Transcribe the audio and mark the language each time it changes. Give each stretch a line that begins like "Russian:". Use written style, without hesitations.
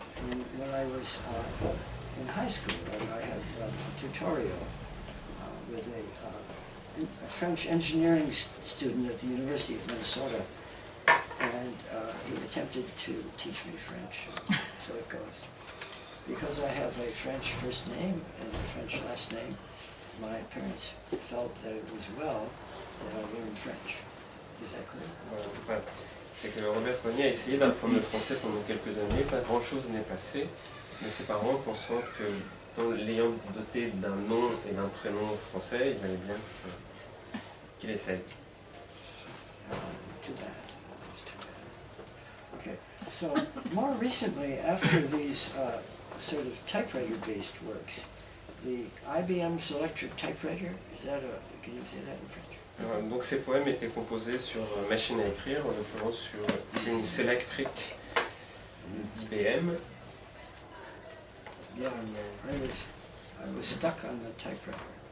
English: And when I was in high school, I had a tutorial with a French engineering student at the University of Minnesota, and he attempted to teach me French, so it goes. Because I have a French first name and a French last name, my parents felt that it was well that I learn French. Is that clear?
French: Voilà. C'est que Robert Grenier a essayé d'apprendre le français pendant quelques années, pas grand chose n'est passé, mais ses parents pensant que, l'ayant doté d'un nom et d'un prénom français, il valait bien qu'il essaye.
English: Too bad. It's too bad. Okay, so more recently, after these sort of typewriter-based works, the IBM Selectric typewriter, can you say that in French?
French: Donc ces poèmes étaient composés sur machine à écrire, en l'occurrence sur une Selectric d'IBM.
English: Yeah, I was stuck on the typewriter.